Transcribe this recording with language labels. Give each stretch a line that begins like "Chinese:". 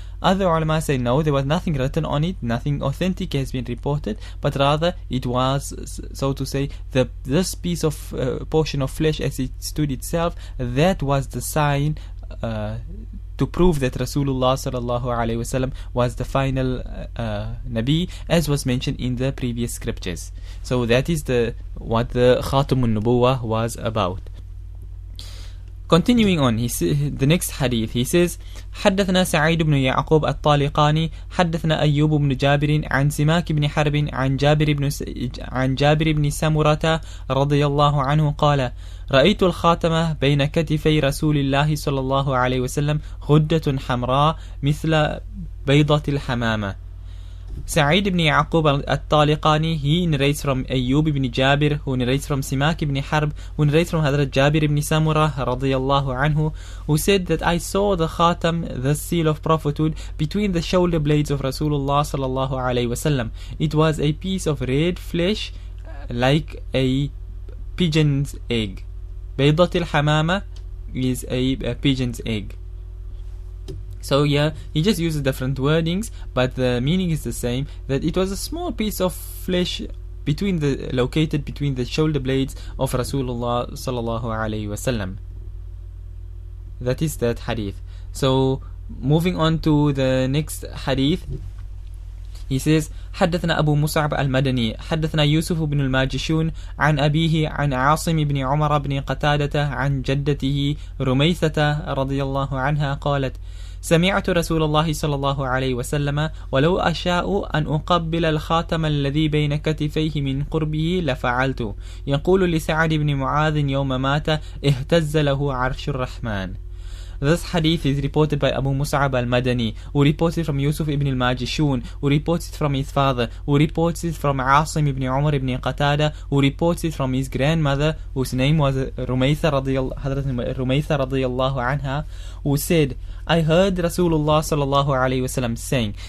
English: Other ulama say no, there was nothing written on it, nothing authentic has been reported, but rather it was, so to say, this piece of portion of flesh as it stood itself, that was the sign to prove that Rasulullah sallallahu alaihi wasallam was the final Nabi, as was mentioned in the previous scriptures. So that is what the Khatamun Nubuwah was about. Continuing on, the next hadith, he says,
Arabic: حدثنا سعيد بن يعقوب الطالقاني حدثنا أيوب بن جابر عن سماك بن حرب عن جابر بن سمرة رضي الله عنه قال: رأيت الخاتم بين كتفي رسول الله صلى الله عليه وسلم غدة حمراء مثل بيضة الحمامة.
English: Sa'id ibn Yaqub al-Taliqani, he narrates from Ayyub ibn Jabir, who narrates from Simak ibn Harb, who narrates from Hadrat Jabir ibn Samurah radiyallahu anhu, who said that I saw the khatam, the seal of prophethood, between the shoulder blades of Rasulullah sallallahu alayhi wasallam. It was a piece of red flesh like a pigeon's egg. Baydat al-Hamama is a pigeon's egg. So yeah, he just uses different wordings, but the meaning is the same, that it was a small piece of flesh located between the shoulder blades of Rasulullah sallallahu alayhi wasallam. That is that hadith. So moving on to the next hadith, he says,
Arabic: حدثنا أبو مصعب المدني حدثنا يوسف بن الماجشون عن أبيه عن عاصم بن عمر بن قتادة عن جدته رميثة رضي الله عنها قالت: سمعت رسول الله صلى الله عليه وسلم ولو أشاء أن أقبل الخاتم الذي بين كتفيه من قربه لفعلت، يقول لسعد بن معاذ يوم مات: اهتز له عرش الرحمن.
English: This hadith is reported by Abu Mus'ab al-Madani, who reports it from Yusuf ibn al-Majishun, who reports it from his father, who reports it from Asim ibn Umar ibn Qatada, who reports it from his grandmother, whose name was Rumaytha radiyallahu anha, who said, I heard Rasulullah sallallahu alayhi wasallam saying.